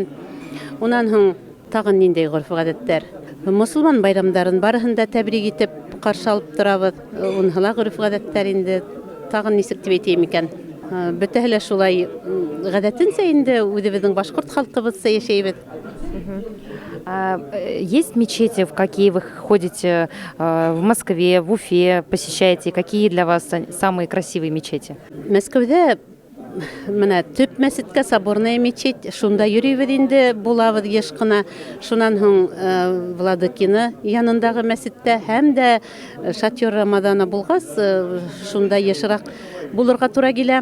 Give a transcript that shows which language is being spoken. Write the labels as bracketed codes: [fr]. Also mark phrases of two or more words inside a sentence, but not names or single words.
[ba] Унан һуң тағын ниндәй ғөрөф-ғәҙәттәр? Мосолман байрамдарын барыһын да тәбрик итеп ҡаршы алып торабыҙ. Уныһы ла ғөрөф-ғәҙәттәр инде. Тағын нисек тип әйтәйем икән? Бөтәһе лә шулай ғәҙәтенсә инде, үҙебеҙҙең башҡорт халҡыбыҙса йәшәйбеҙ. [ru] Есть мечети, в какие вы ходите в Москве, в Уфе, посещаете? Какие для вас самые красивые мечети? [ba] Мәскәүҙә менә төп мәсеткә, Соборная мечеть, шунда йөрөйбөҙ инде, булабыҙ йыш ҡына. Шунан һуң Владыкина янындағы мәсеттә һәм дә Шатер Рамадана булғас, шунда йышыраҡ булырға тура килә.